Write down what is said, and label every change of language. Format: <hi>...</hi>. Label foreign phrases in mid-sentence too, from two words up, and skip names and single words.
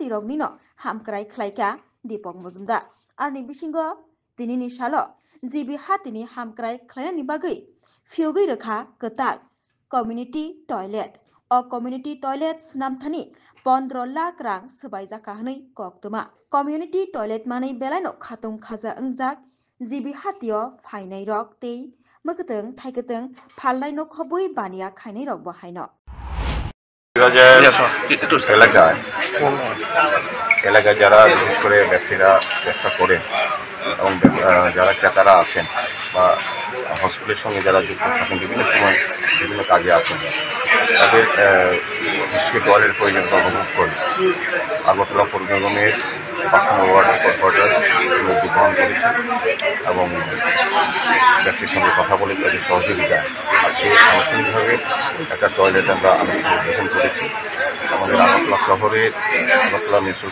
<trp>rokni no hamkrai khlaika Deepak Mojumdar arni bisingo tinini salo jibi hatini hamkrai khlainani bagui phiogui rokha kwtal</trp> <en>community toilet</en> <trp>o</trp> <en>community toilet</en> <trp>snamthani 15 lakh rang sbaijaka hwnui koktuma</trp> <en>community toilet</en> <trp>manui belaino khatung khaja ungjak jibi hatio phainai rok tei mukuteng thaikuteng phalnai no khobui baniya khainai rok bo haino</trp> <bn>এলাকায় যারা বিশেষ করে ব্যবসায়ীরা ব্যবসা করেন এবং যারা ক্রেতারা আছেন বা হসপিটালের সঙ্গে যারা যুক্ত থাকেন বিভিন্ন সময় বিভিন্ন কাজে আছেন তাদের বিশেষ টয়লেট প্রয়োজনীয়তা অনুভব করে আগরতলা পৌর নিগমের ৫ নম্বর ওয়ার্ডের কর্পোরেটর উদ্যোগ গ্রহণ করেছেন এবং ব্যবসায়ীর সঙ্গে কথা বলে তাদের সহযোগিতায় আজকে আনুষ্ঠানিকভাবে একটা টয়লেট আমরা উদ্বোধন করেছি আমাদের আগরতলা শহরে আগরতলা মিউনিসিপ্যাল</bn>